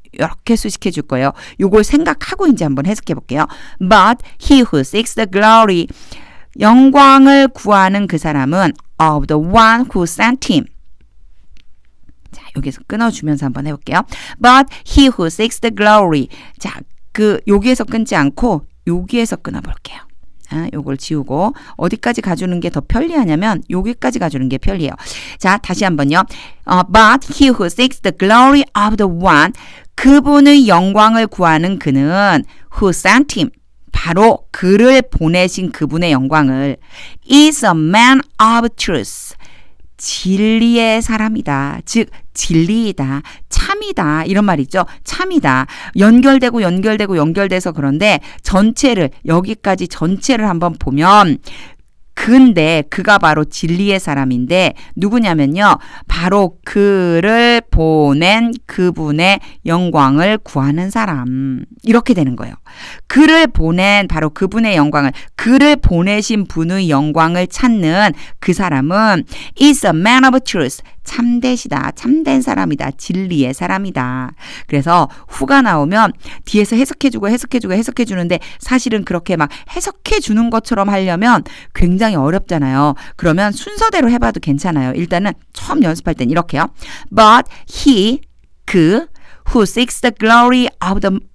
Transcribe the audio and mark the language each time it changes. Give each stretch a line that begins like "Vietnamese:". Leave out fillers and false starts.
Korean: 이렇게 수식해 줄 거예요. 요걸 생각하고 이제 한번 해석해 볼게요.
English: But he who seeks the glory.
Korean: 영광을 구하는 그 사람은
English: of the one who sent him.
Korean: 자, 여기서 끊어주면서 한번 해볼게요.
English: But he who seeks the glory.
Korean: 자, 여기에서 끊지 않고 여기에서 끊어볼게요. 요걸 지우고 어디까지 가주는 게 더 편리하냐면 여기까지 가주는 게 편리해요. 자, 다시 한번요.
English: But he who seeks the glory of the one.
Korean: 그분의 영광을 구하는 그는
English: who sent him.
Korean: 바로 그를 보내신 그분의 영광을
English: is a man of truth.
Korean: 진리의 사람이다. 즉 진리이다. 참이다. 이런 말 있죠. 참이다. 연결돼서 그런데 전체를 여기까지 전체를 한번 보면 근데 그가 바로 진리의 사람인데 누구냐면요. 바로 그를 보낸 그분의 영광을 구하는 사람. 이렇게 되는 거예요. 그를 보낸 바로 그분의 영광을 그를 보내신 분의 영광을 찾는 그 사람은
English: is a man of truth.
Korean: 참되시다. 참된 사람이다. 진리의 사람이다. 그래서 who가 나오면 뒤에서 해석해주는데 사실은 그렇게 막 해석해주는 것처럼 하려면 굉장히 어렵잖아요. 그러면 순서대로 해봐도 괜찮아요. 일단은 처음 연습할 땐 이렇게요.
English: But he, 그 who seeks the glory of the